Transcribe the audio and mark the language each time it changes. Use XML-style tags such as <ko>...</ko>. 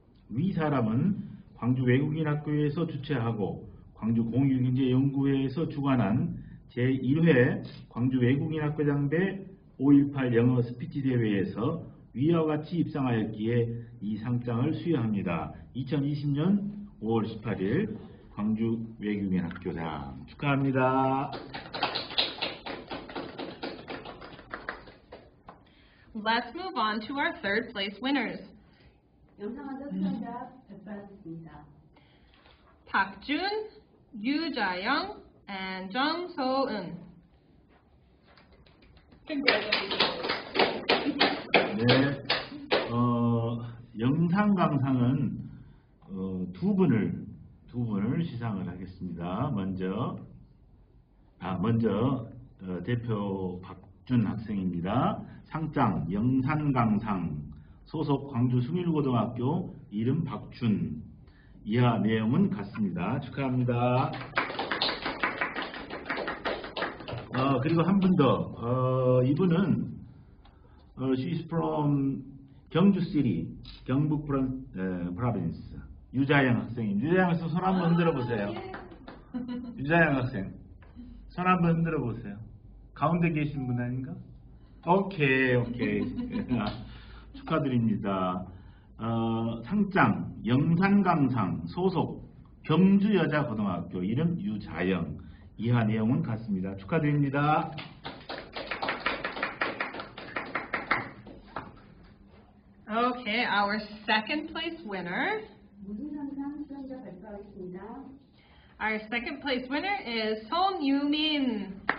<ko>위 사람은 광주 외국인학교에서 주최하고 광주 공유경제연구회에서 주관한 제1회 광주 외국인학교장배 5.18 영어 스피치 대회에서 위와 같이 입상하였기에 이 상장을 수여합니다. 2020년 5월 18일 광주 외국인학교장 축하합니다.</ko> <en>Let's move on to our third place winners.</en> <ko>영상하자 수상자 발표하겠습니다.</ko> <en>박준, 유자영, and Jung So-eun.</en> <ko>네, 영상 강상은 두 분을 시상을 하겠습니다. 먼저 대표 박준 학생입니다. 상장 영상 강상 소속 광주 숭일고등학교 이름 박준. 이하 내용은 같습니다. 축하합니다. 그리고 한 분 더. 이분은</ko> <en>she's from</en> <ko>경주 City, 경북 province. 유자영 학생님. 유자영 학생 손 한번 흔들어 보세요. 유자영 학생. 손 한번 흔들어 보세요. 가운데 계신 분 아닌가? 오케이. 축하드립니다. 상장 영산강상 소속 경주여자고등학교 이름 유자영. 이하 내용은 같습니다. 축하드립니다.</ko> <en>Okay, our second place winner.</en> <ko>무등산상 수상자 발표하겠습니다.</ko> <en>Our second place winner is Song Yu-min.</en>